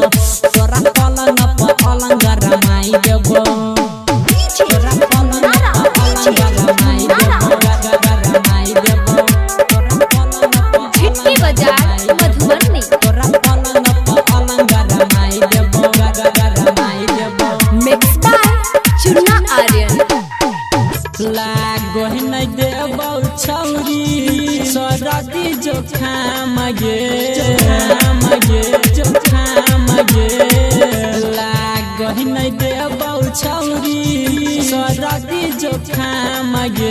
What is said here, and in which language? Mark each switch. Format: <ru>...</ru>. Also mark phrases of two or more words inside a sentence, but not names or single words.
<anp>तोरा पलंग पर अलंग रमाई देबो। तोरा पलंग पर अलंग रमाई देबो रमाई देबो। तोरा पलंग पर झिटकी बाजार मधुबनी। तोरा पलंग पर अलंग रमाई देबो रमाई देबो।</anp> <en>मिक्स बाय चुन्ना आर्यन।</en> <anp>लागो नहीं देबो छौरी सरदी जोखाम गे जोखाम गे। लागो नहीं देबो छौरी सरदी जोखाम गे।</anp>